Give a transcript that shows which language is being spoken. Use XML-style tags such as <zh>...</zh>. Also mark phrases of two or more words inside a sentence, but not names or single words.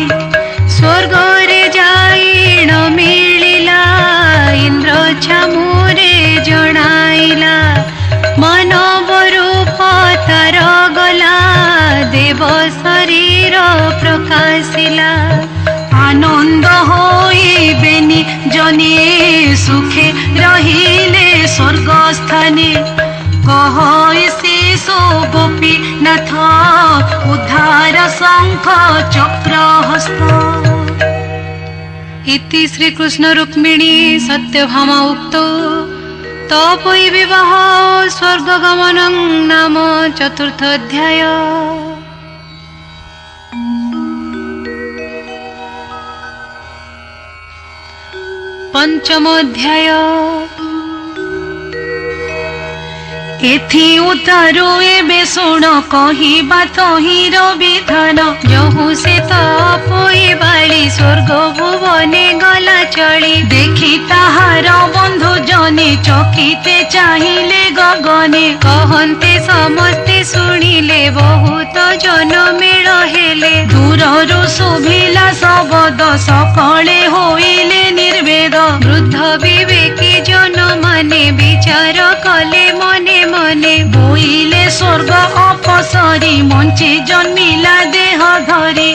<or>ସ୍ୱର୍ଗ ରେ ଯାଇଣ ମିଳିଲା ଇନ୍ଦ୍ର ଛାମୁରେ ଜଣାଇଲା ମାନବ ରୂପ ତାର ଗଲା ଦେବ ଶରୀର ପ୍ରକାଶିଲା ଆନନ୍ଦ ହୋଇବେନି ଜନେ ସୁଖେ ରହିଲେ ସ୍ୱର୍ଗ ସ୍ଥାନେ କହ ଶିଶୁ ଗୋପୀନାଥ ଉଦ୍ଧାର ଶଙ୍ଖ ଚକ୍ର ହସ୍ତ। ଇତି ଶ୍ରୀ କୃଷ୍ଣ ରୁକ୍ମିଣୀ ସତ୍ୟଭାମା ଉକ୍ତୋ ତପୋଇ ବିବାହ ସ୍ୱର୍ଗ ଗମନଂ ନାମ ଚତୁର୍ଥ ଅଧ୍ୟାୟ। ପଞ୍ଚମ ଅଧ୍ୟାୟ ଏଥି ଉତାରୋ ଏବେ ଶୁଣ କହିବା ତହିର ବିଧାନ ଯହୁ ସେ ତପୋଇ ବାଳି ସ୍ୱର୍ଗ ଭୁବନେ ଗଲା ଚଳି ଦେଖି ତାହାର ବନ୍ଧୁ ଜନେ ଚକିତେ ଚାହିଁଲେ ଗଗନେ କହନ୍ତେ ସମସ୍ତେ ଶୁଣିଲେ ବହୁତ ଜନ ମେଳ ହେଲେ ଦୂରରୁ ଶୁଭିଲା ଶବ୍ଦ ସକଳେ ହୋଇଲେ ନିର୍ବେଦ ବୃଦ୍ଧ ବିବେକୀ ଜନ ମାନେ ବିଚାର କଲେ ମନେ ମନେ ବୋଇଲେ ସ୍ୱର୍ଗ ଅପସରୀ ମଞ୍ଚେ ଜନ୍ମିଲା ଦେହ ଧରି</or>